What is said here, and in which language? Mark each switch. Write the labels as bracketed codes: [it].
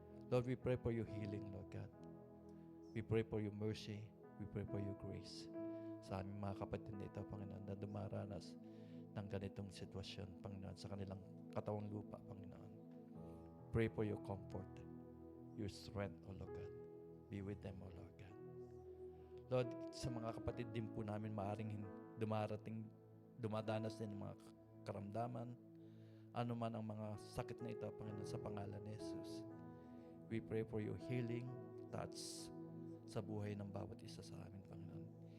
[en] Lord, we pray for your healing, Lord God. We pray for your mercy. We pray for your grace [tl] sa aming mga kapatid nito, Panginoon, na dumaranas ng ganitong sitwasyon, Panginoon, sa kanilang katawang lupa, Panginoon. [en] Pray for your comfort, your strength, O Lord God. Be with them, O Lord God. [tl] Lord, sa mga kapatid din po namin maaring dumadanas din ng mga karamdaman, ano man ang mga sakit na ito, Panginoon, sa pangalan ni Jesus. [en] We pray for your healing touch [tl] sa buhay ng bawat isa sa amin, Panginoon.